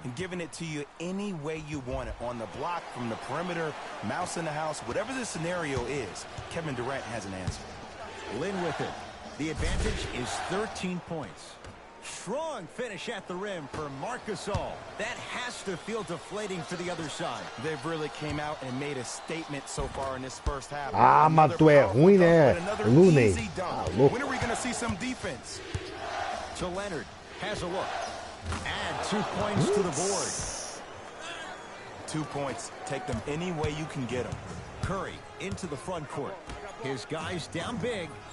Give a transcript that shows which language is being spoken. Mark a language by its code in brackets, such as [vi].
[en] And giving it to you any way you want it. On the block, from the perimeter, mouse in the house, whatever the scenario is, Kevin Durant has an answer. Lynn with it. The advantage is 13 points. Strong finish at the rim for Marc Gasol. That has to feel deflating for the other side. They've really came out and made a statement so far in this first half. [pt] Ah, mas tu é ruim, né, Looney? Ah, louco. [en] When are we going to see some defense? To Leonard. Has a look. Add 2 points to the board. 2 points. Take them any way you can get them. Curry into the front court. His guys down big.